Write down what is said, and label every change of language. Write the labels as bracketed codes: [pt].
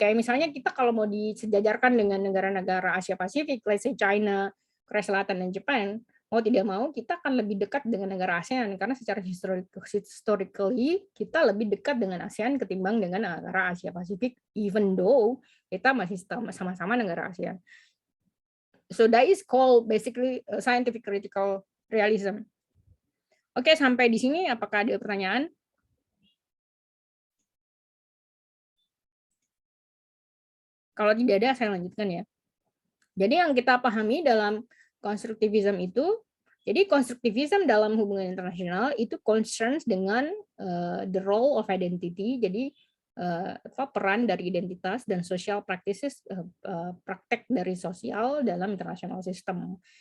[id] Kayak misalnya kita kalau mau disejajarkan dengan negara-negara Asia Pasifik, [en] let's say [id] China, Korea Selatan dan Jepang, mau tidak mau kita akan lebih dekat dengan negara ASEAN karena secara historically kita lebih dekat dengan ASEAN ketimbang dengan negara Asia Pasifik, [en] even though [id] kita masih sama-sama negara ASEAN. [en] So that is called basically scientific critical realism. [id] Oke, sampai di sini apakah ada pertanyaan? Kalau tidak ada, saya lanjutkan ya. Jadi yang kita pahami dalam konstruktivisme itu, jadi konstruktivisme dalam hubungan internasional itu concerns dengan [en] the role of identity, [id] jadi peran dari identitas dan [en] social practices, [id] praktek dari sosial dalam [en] international system.